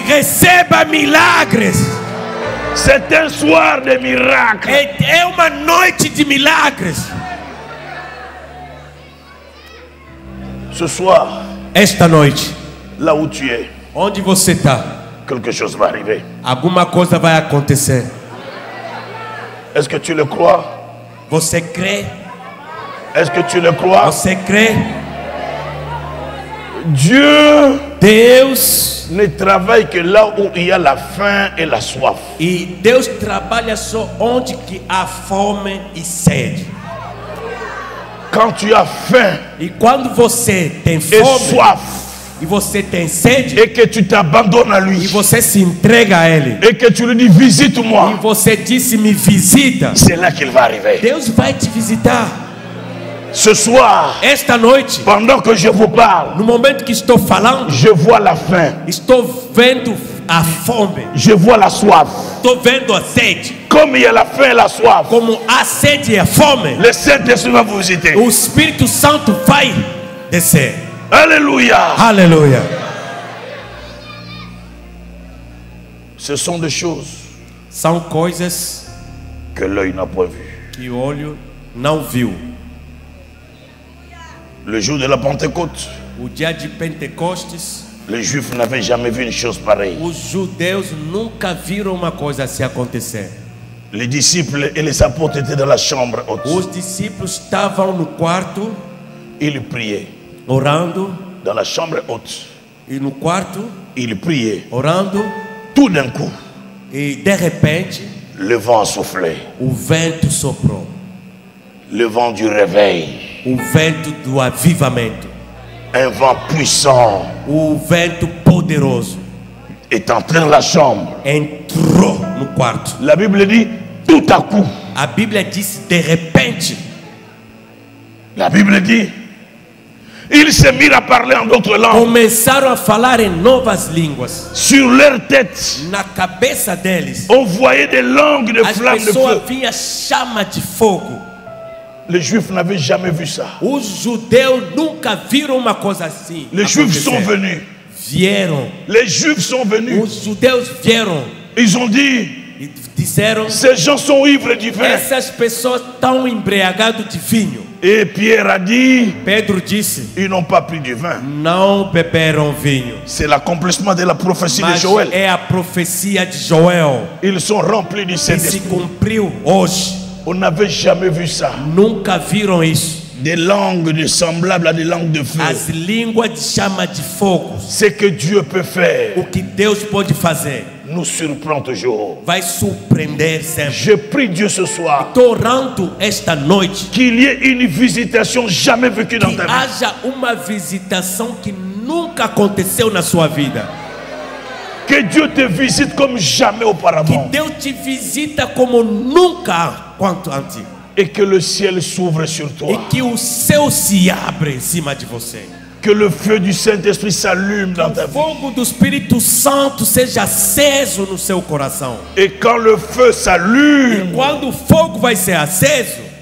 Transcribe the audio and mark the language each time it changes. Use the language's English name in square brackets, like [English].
[Portuguese] e receba milagres. [French] C'est un soir de miracles. [Portuguese] É uma noite de milagres. [French] Ce soir, [Portuguese] Esta noite, [French] là où tu es, [Portuguese] onde você está, [French] quelque chose va arriver. [Portuguese] alguma coisa vai acontecer. [French] Est-ce que tu le crois? [Portuguese] Você crê? [French] Est-ce que tu le crois? [Portuguese] Você crê? [French] Dieu [Portuguese] Deus, [French] ne travaille que là où il y a la faim et la soif. [Portuguese] e Deus trabalha só onde que há fome e sede. [French] Quand tu as faim [Portuguese] E quando você tem [French] et [Portuguese] fome [French] soif [Portuguese] e você tem sede [French] et que tu t'abandonnes à [Portuguese] e [French] lui [Portuguese] você se entrega a Ele [French] et que tu lui dis [Portuguese] e [French] visite-moi, [Portuguese] você disse me visita, [French] c'est là qu'il va arriver. [Portuguese] Deus vai te visitar. [French] Ce soir, [Portuguese] Esta noite, [French] pendant que je vous parle, [Portuguese] no momento que estou falando, [French] je vois la faim, [Portuguese] estou vendo a fome, [French] je vois la soif. [Portuguese] estou vendo a sede. [French] Comme il y a la faim et la soif, [Portuguese] Como a sede e a fome, [French] le Saint-Esprit va vous visiter. [Portuguese] o Espírito Santo vai descer. [French] Alléluia. [Portuguese] Aleluia. [French] Ce sont des choses [Portuguese] São coisas [French] que l'œil n'a pas vues. [Portuguese] que o olho não viu. [French] Le jour de la Pentecôte, [Portuguese] O dia de Pentecostes, [French] les Juifs n'avaient jamais vu une chose pareille. [Portuguese] os judeus nunca viram uma coisa assim acontecer. [French] Les disciples et les apôtres étaient dans la chambre haute. [Portuguese] Os discípulos estavam no quarto [French] Ils priaient. [Portuguese] orando, [French] Dans la chambre haute, [Portuguese] e no quarto [French] ils priaient. [Portuguese] orando, [French] Tout d'un coup, [Portuguese] e de repente [French] le vent soufflait. [Portuguese] o vento soprou. [French] Le vent du réveil. [Portuguese] O vento do avivamento, [French] Un vent puissant [Portuguese] o vento poderoso [French] est entré dans la chambre. [Portuguese] entrou no quarto. [French] La Bible dit tout à coup. [Portuguese] A Bíblia diz de repente. [French] La Bible dit ils se mirent à parler en d'autres langues. [Portuguese] Começaram a falar em novas línguas. [French] Sur leur tête, [Portuguese] Na cabeça deles, [French] on voyait des langues de [Portuguese] as [French] flammes de [Portuguese] pessoas [French] feu. [Portuguese] vinham chama de fogo. [French] Les Juifs n'avaient jamais vu ça. [Portuguese] Os judeus nunca viram uma coisa assim. [French] Les Juifs sont [Portuguese] acontecer. [French] venus. [Portuguese] Vieram. [French] Les Juifs sont venus. [Portuguese] Os judeus vieram [French] Ils ont dit, [Portuguese] e disseram: [French] ces gens sont ivres du vin. [Portuguese] essas pessoas estão embriagadas de vinho. [French] Et Pierre a dit, [Portuguese] Pedro disse: [French] ils n'ont pas pris du vin. [Portuguese] não beberam vinho. [French] C'est l'accomplissement de la prophétie de [Portuguese] Mas [French] Joël. [Portuguese] é a profecia de Joel [French] Ils sont remplis du [Portuguese] que se [French] Saint-Esprit. [Portuguese] cumpriu hoje. [French] On n'avait jamais vu ça. [Portuguese] Nunca viram isso. [French] Des langues semblables à des langues de feu. [Portuguese] As línguas de chama de fogo. [French] Ce que Dieu peut faire [Portuguese] O que Deus pode fazer [French] nous surprend toujours. [Portuguese] vai surpreender sempre. [French] Je prie Dieu ce soir [Portuguese] Estou orando esta noite [French] qu'il y ait une visitation jamais vécue dans [Portuguese] que [French] ta vie. [Portuguese] haja uma visitação que nunca aconteceu na sua vida. [French] Que Dieu te visite comme jamais [Portuguese] Que [French] auparavant. [Portuguese] Deus te visita como nunca quanto antes. [French] Et que le ciel s'ouvre sur [Portuguese] E [French] toi. [Portuguese] que o céu se abre em cima de você. [French] Que le feu du Saint-Esprit s'allume dans ta [Portuguese] O [French] vie. [Portuguese] fogo do Espírito Santo seja aceso no seu coração. [French] Et quand le feu s'allume, [Portuguese] Quando o fogo vai ser aceso,